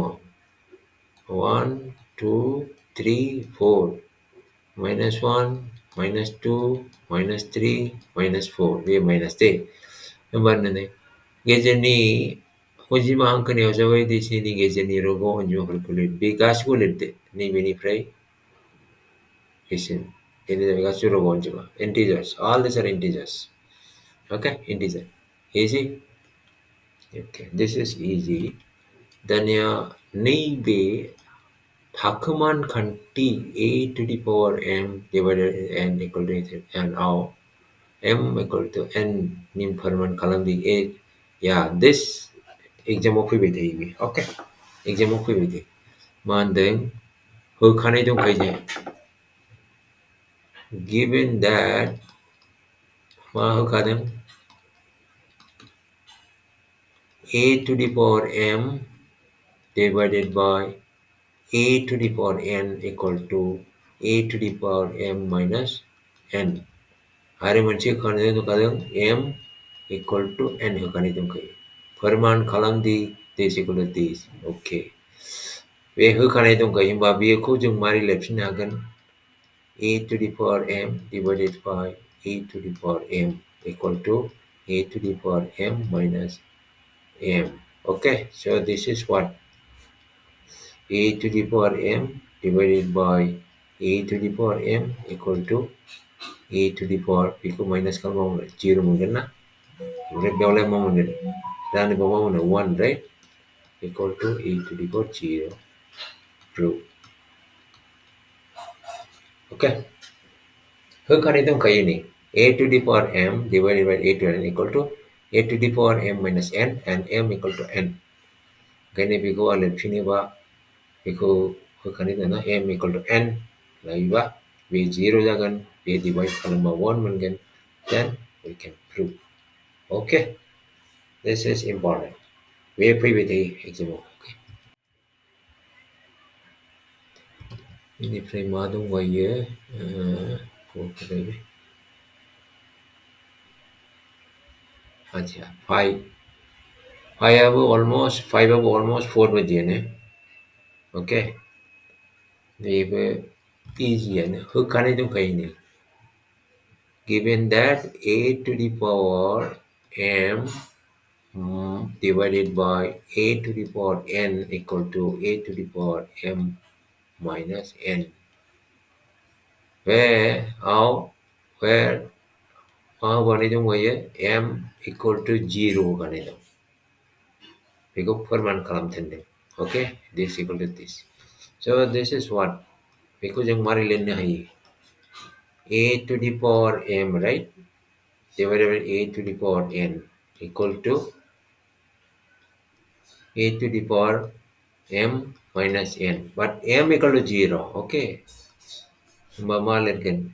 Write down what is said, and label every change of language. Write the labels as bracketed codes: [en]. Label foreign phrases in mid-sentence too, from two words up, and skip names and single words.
[brx] 1 2 3 4 -1 -2 -3 -4 बे माइनास दे. होमबानो गेजेरनि अनजिमा हांखोनि हेफाजाबै दैसिनि गेजेरनि रग' अनजिमाफोरखौ लिर. बे गासिखौबो लिरदो नैबेनिफ्राय बेसिम. बेनो जाबाय गासिबो रग' अनजिमा. [en] Integers. All these are integers. Okay, integer. Easy? Okay, this is easy. [brx] दानिया नैबे थाखोमान खान्थि [en] a to the power m divided n equal to n आव m equal to n नि [brx] फोरमान खालामदि [en] a. Yeah, this [brx] एग्जामाव फैबाय थायो बे. Okay, एग्जामाव फैबाय थायो. मा होनदों होखानाय दंखायो जोंहा. [en] Given that मा होखादों a to the power m divided by a to the power n equal to a to the power m minus n. [brx] आरो मोनसे होखानाय दंखादों [en] m equal to n [brx] होखानाय दंखायो. फोरमान खालामदि [en] this equal to this. Okay. [brx] बे होखानाय दंखायो होमबा बेखौ जों मारै लिरफिननो हागोन? [en] a to the power m divided by a to the power m equal to a to the power m minus m. Okay, so this is what a to the power m divided by a to the power m equal to a to the power [brx] बेखौ माइनास खालामबा [en] 0 मोनगोन ना. [brx] ओमफ्राय बेयावलाय मा मोनगोन? जानोबा मा मोनो [en] 1 right equal to a to the power 0. True. Okay. [brx] होखानाय दंखायो नै [en] a to the power m divided by a to n equal to a to the power m minus n and m equal to n. [brx] ओंखायनो बेखौ आं लिरफिनोबा बेखौ होखानाय दंना [en] m equal to n [brx] लायोबा बे 0 जागोन. बे डिवाइड खालामबा 1 मोनगोन. [en] Then we can prove. Okay. This is important. [brx] बे फैबाय थायो एग्जामाव. बेनिफ्राय मा दंबायो? अच्छा 5आबो अलमोस्ट 4 बायदियानो. ओके, बेबो इजियानो होखानाय दंखायो नै. [en] Given that a to the power m divided by a to the power n equal to a to the power m minus n. Where [brx] होखानाय दंबायो [en] m equal to 0 [brx] होखानाय दं. बेखौ फोरमान खालामथोंदों. [en] Okay, this equal to this. So this is what [brx] बेखौ जों मारै लिरनो हायो? [en] a to the power m right divided by a to the power n equal to a to the power m minus n. But m equal to 0. Okay. Mama again.